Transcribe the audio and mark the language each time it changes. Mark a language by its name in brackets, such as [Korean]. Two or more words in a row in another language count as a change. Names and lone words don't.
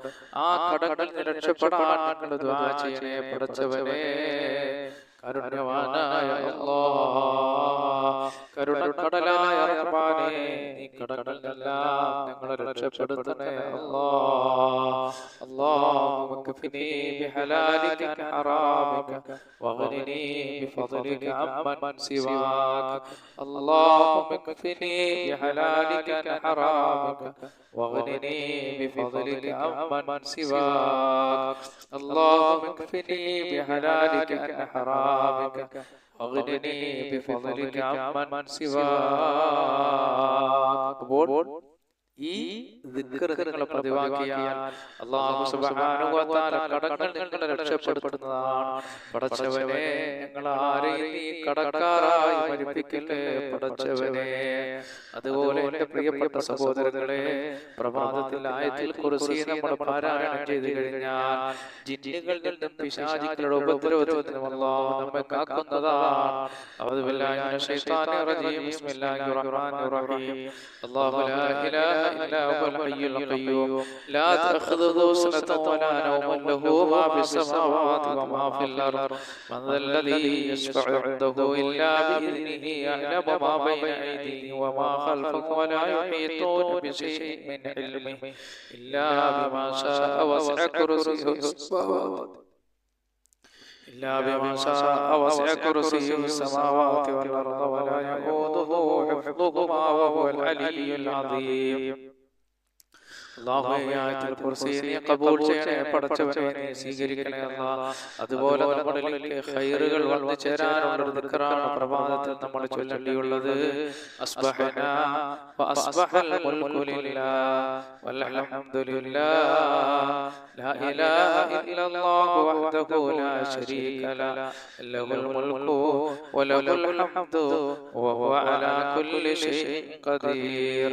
[Malayalam] ആ കടങ്ങളിൽ നിന്ന് രക്ഷപ്പെടാൻ നിങ്ങൾ ദുആ ചെയ്യണേ പടച്ചവനേ. കരുണ്യവാനായ അല്ലാഹ്, കരുണക്കടലായ റഹ്മാനേ, നീ കടങ്ങളെല്ലാം ഞങ്ങളെ രക്ഷപ്പെടുത്തണേ അല്ലാഹ്. [Arabic] اللهم اكفني بحلالك عن حرامك واغنني بفضلك عمن سواك. اللهم اكفني بحلالك عن حرامك واغنني بفضلك عمن سواك. اللهم اكفني بحلالك عن حرامك واغنني بفضلك عمن سواك. [Malayalam] ഈ ദിക്ർ നിങ്ങൾ പതിവാക്കിയാൽ അല്ലാഹു [Arabic] سبحانه وتعالى [Malayalam] കടങ്ങൾ നിങ്ങളെ രക്ഷപ്പെടുത്തുന്നതാണ്. പടച്ചവനേ, ഞങ്ങൾ ആരെയും നീ കടക്കാരായി മരിപ്പിക്കല്ലേ പടച്ചവനേ. അതുപോലെ എന്റെ പ്രിയപ്പെട്ട സഹോദരങ്ങളെ, പ്രഭാതത്തിൽ [Arabic] آية الكرسي [Malayalam] നമ്മൾ പാരായണം ചെയ്തു കഴിഞ്ഞാൽ ജിന്നുകളിൽ നിന്നും പിശാചുക്കളുടെ ഉപദ്രവത്തിൽ നിന്നും അല്ലാഹു നമ്മെ കാക്കുന്നതാണ്. [Arabic] أعوذ بالله من الشيطان الرجيم. بسم الله الرحمن الرحيم. الله لا إله إلا هو الحي القيوم لا تأخذه سنة ولا نوم له ما في السماوات وما في الأرض من ذا الذي يشفع عنده إلا بإذنه يعلم ما بين أيديهم وما خلفهم ولا يحيطون بشيء من علمه إلا بما شاء وسع كرسيه السماوات وسع كرسيه السماوات والأرض ولا يؤوده حفظهما وهو العلي العظيم. [Malayalam] അല്ലാഹുവേ [Arabic] آية الكرسي [Malayalam] നീ ഖബൂൽ ചെയ്യണേ പടച്ചവനെ, നീ സ്വീകരിക്കണേ അല്ലാഹ്. അതുപോലെ നമ്മളിലേക്ക് ഖൈറുകൾ വന്നു ചേരാനുള്ള ഒരു ദിക്റാണ് പ്രഭാതത്തിൽ നമ്മൾ ചൊല്ലേണ്ടിയുള്ളത്. [Arabic] أصبحنا وأصبح الملك لله والحمد لله لا إله إلا الله وحده لا شريك له الملك وله الحمد وهو على كل شيء قدير.